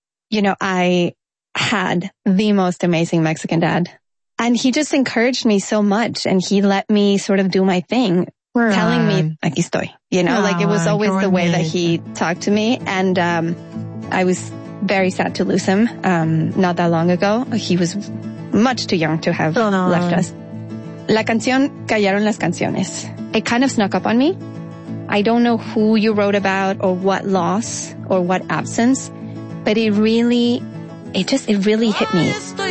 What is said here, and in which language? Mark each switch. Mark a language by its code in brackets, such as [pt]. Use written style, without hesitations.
[en] You know, I had the most amazing Mexican dad, and he just encouraged me so much, and he let me sort of do my thing. We're telling me, [es] aquí estoy, [en] you know, like it was always the way that he talked to me. And I was very sad to lose him not that long ago. He was much too young to have left us. [es] La canción callaron las canciones. [en] It kind of snuck up on me. I don't know who you wrote about or what loss or what absence, but it really hit me.